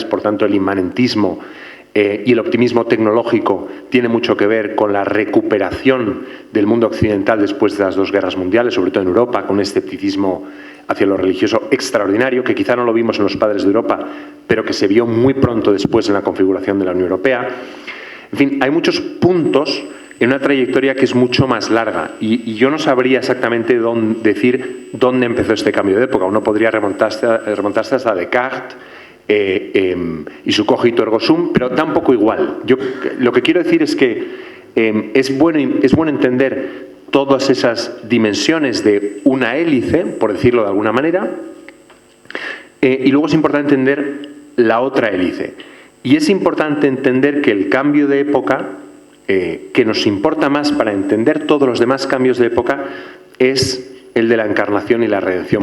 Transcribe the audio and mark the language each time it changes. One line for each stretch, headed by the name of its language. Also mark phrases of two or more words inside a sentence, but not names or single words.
Spanish: Por tanto, el inmanentismo y el optimismo tecnológico tiene mucho que ver con la recuperación del mundo occidental después de las dos guerras mundiales, sobre todo en Europa, con un escepticismo hacia lo religioso extraordinario, que quizá no lo vimos en los padres de Europa, pero que se vio muy pronto después en la configuración de la Unión Europea. En fin, hay muchos puntos en una trayectoria que es mucho más larga y yo no sabría exactamente decir dónde empezó este cambio de época. Uno podría remontarse hasta Descartes y su
Latin: cogito ergo sum,
Spanish: pero da un poco igual. Yo lo que quiero decir es que es bueno entender todas esas dimensiones de una hélice, por decirlo de alguna manera, y luego es importante entender la otra hélice. Y es importante entender que el cambio de época, que nos importa más para entender todos los demás cambios de época, es el de la encarnación y la redención.